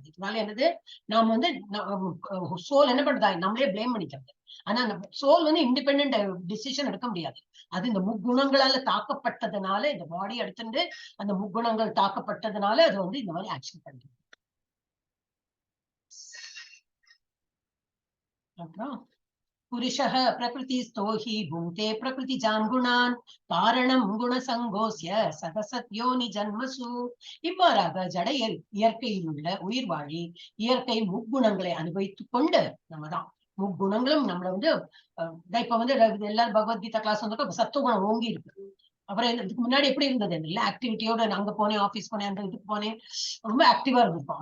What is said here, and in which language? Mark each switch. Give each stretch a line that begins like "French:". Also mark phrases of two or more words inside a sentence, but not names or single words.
Tamil: இதனால என்னது நாம் வந்து சோல் என்ன பண்றதா நம்மளே பிளேம் பண்ணிக்கிறது. ஆனா அந்த சோல் வந்து
English: independent decision
Tamil: எடுக்க முடியாது. அது இந்த முக்குணங்களால தாக்கப்பட்டதுனால, இந்த பாடி எடுத்துட்டு அந்த முக்குணங்கள் தாக்கப்பட்டதுனால அது வந்து இந்த மாதிரி ஆக்ஷன் பண்றது.
Sanskrit: அப்புறம் पुरुषः प्रकृतिस्थो हि भुङ्क्ते प्रकृतिजान् गुणान् कारणं गुणसङ्गोस्य सदसत्योनि जन्मसु.
Tamil: இவ்வாறாக ஜட இயற்கையில் உள்ள உயிர் வாழி இயற்கை முக்குணங்களை அனுபவித்துக் கொண்டு நம்மதான் முக்குணங்களும் நம்மள வந்து இப்ப வந்து எல்லாரும் பகவத்கீதா கிளாஸ் வந்து சத்துவகுணம் ஓங்கி இருக்கு. அப்புறம் இதுக்கு முன்னாடி எப்படி இருந்தது? எல்லா ஆக்டிவிட்டியோட அங்க போனேன், ஆபீஸ் போனேன், அந்த இதுக்கு போனேன், ரொம்ப ஆக்டிவா இருந்திருப்போம்.